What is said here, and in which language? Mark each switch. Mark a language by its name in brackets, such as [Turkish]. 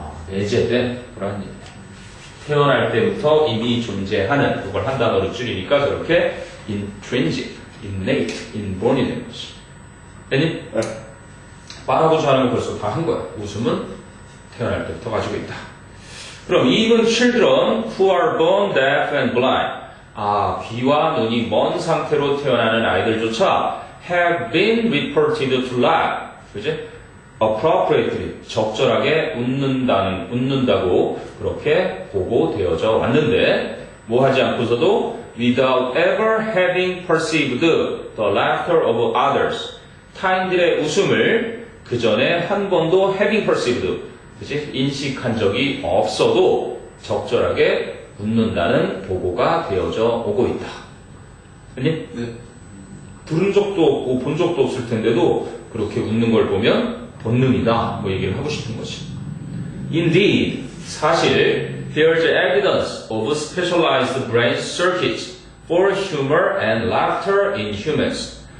[Korean] 내재된 그런 얘기야. 태어날 때부터 이미 존재하는 그걸 한 단어로 줄이니까 저렇게 intrinsic, innate, inborn이 되는 거지. 됐니? 네. 말하고자 하는 건 벌써 다 한 거야. 웃음은 태어날 때부터 가지고 있다. [English] 그럼 even children who are born deaf and blind. [Korean] 귀와 눈이 먼 상태로 태어나는 아이들조차 [English] have been reported to laugh. [Korean] 그지? appropriately, 적절하게 웃는다고 그렇게 보고되어져 왔는데 뭐 하지 않고서도 [English] without ever having perceived the laughter of others. [Korean] 타인들의 웃음을 그 전에 한 번도 having perceived, 그치? 인식한 적이 없어도 적절하게 웃는다는 보고가 되어져 오고 있다. 아니? 네. 들은 적도 없고 본 적도 없을 텐데도 그렇게 웃는 걸 보면 본능이다. 뭐 얘기를 하고 싶은 거지. [English] Indeed, [Korean] 사실 [English] there's evidence of specialized brain circuits for humor and laughter in humans.